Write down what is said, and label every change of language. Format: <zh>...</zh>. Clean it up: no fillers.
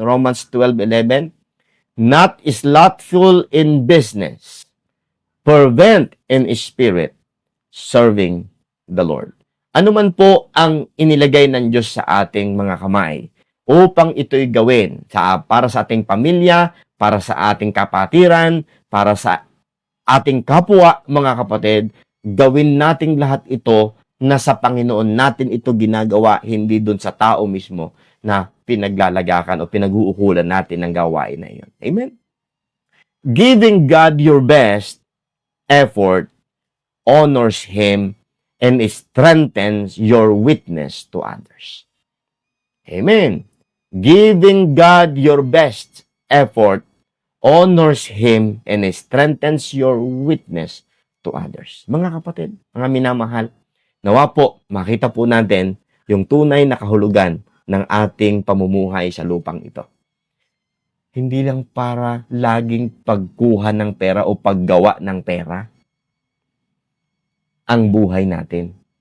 <en>Romans 12:11, not slothful in business, fervent in spirit, serving the Lord.</en> <tl>Ano man po ang inilagay ng Diyos sa ating mga kamay upang ito'y gawin para sa ating pamilya, para sa ating kapatiran, para sa ating kapwa, mga kapatid, gawin nating lahat ito na sa Panginoon natin ito ginagawa, hindi dun sa tao mismo na pinaglalagakan o pinag-uukulan natin ng gawain na iyon.</tl> <en>Amen? Giving God your best effort honors Him and strengthens your witness to others. Amen. Giving God your best effort honors Him and strengthens your witness to others.</en> <tl>Mga kapatid, mga minamahal, nawa po, makita po natin yung tunay na kahulugan ng ating pamumuhay sa lupang ito. Hindi lang para laging pagkuha ng pera o paggawa ng pera ang buhay natin.</tl>